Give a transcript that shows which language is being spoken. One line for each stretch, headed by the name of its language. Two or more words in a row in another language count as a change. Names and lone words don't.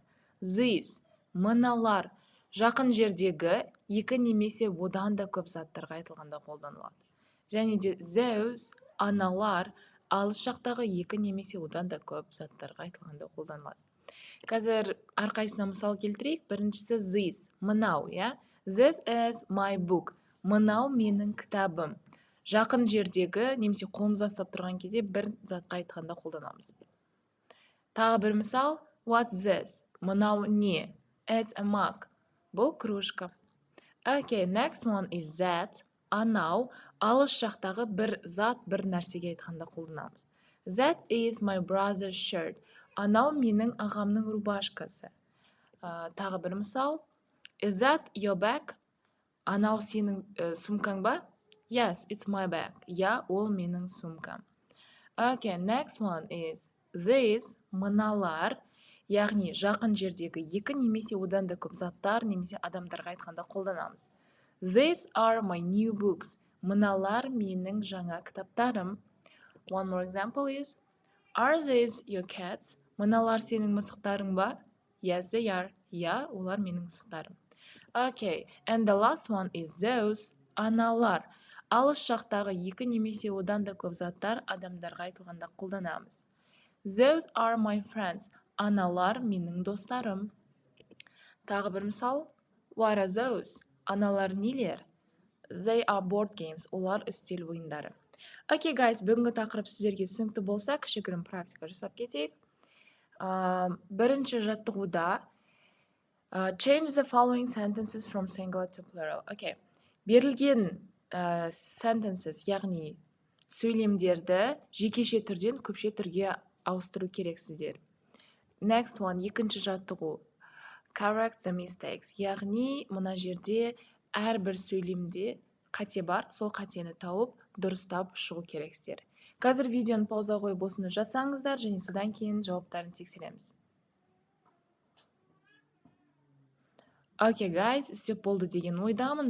Kazakh: This, мыналар, жақын жердегі екі немесе одан да көп заттарға айтылғанда қолданылады. Және де those, аналар, алыс жақтағы екі немесе одан да көп заттарға айтылғанда қолданылады. Қазір әрқайсысына мысал келтірейік.
English: Біріншісі this, мынау, This is my book.
Kazakh: Мынау менің кітабым. Жақын жердегі немесе қолымызда ұстап тұрған кезде бір затқа айтқанда қолданамыз. Тағы бір мысал.
English: What's this?
Kazakh: Мынау не?
English: It's a mug.
Kazakh: Бұл кружка.
English: Okay, next one is that.
Kazakh: Анау, алыс жақтағы бір зат, бір нәрсеге айтқанда қолданамыз.
English: That is my brother's shirt.
Kazakh: Анау менің ағамның рубашкасы. Тағы бір мысал.
English: Is that your bag?
Kazakh: Анау сенің сумкаң ба?
English: Yes, it's my bag.
Kazakh: Ол менің сумкам.
English: Okay, next one is this,
Kazakh: мыналар, яғни жақын жердегі екі немесе одан да көп заттар немесе адамдарға айтқанда қолданамыз.
English: These are my new books.
Kazakh: Мыналар менің жаңа кітаптарым.
English: One more example is, are these your cats?
Kazakh: Мыналар сенің мысықтарың ба?
English: Yes, they are.
Kazakh: Олар менің мысықтарым.
English: Okay, and the last one is those,
Kazakh: аналар. Алыс жақтағы екі немесе одан да көп заттар адамдарға айтылғанда қолданамыз.
English: Those are my friends.
Kazakh: Аналар менің достарым. Тағы бір мысал.
English: What are those?
Kazakh: Аналар нелер?
English: They are board games.
Kazakh: Олар үстел ойындары.
English: Okay, guys,
Kazakh: бүгінгі тақырып сіздерге түсінікті болса, кішігірім практика жасап кетейік. Бірінші жаттығуда
English: change the following sentences from singular to plural. Okay.
Kazakh: Берілген sentences, яғни сөйлемдерді жекеше түрден көпше түрге ауыстыру керексіздер.
English: Next one,
Kazakh: екінші жаттығу.
English: Correct the mistakes.
Kazakh: Яғни мына жерде әрбір сөйлемде қате бар, сол қатені тауып, дұрыстап шығу керексіздер. Қазір видеоны пауза қойып осыны жасаңыздар, және содан кейін жауаптарын тексереміз.
English: Okay, guys,
Kazakh: істеп болды деген ойдамын.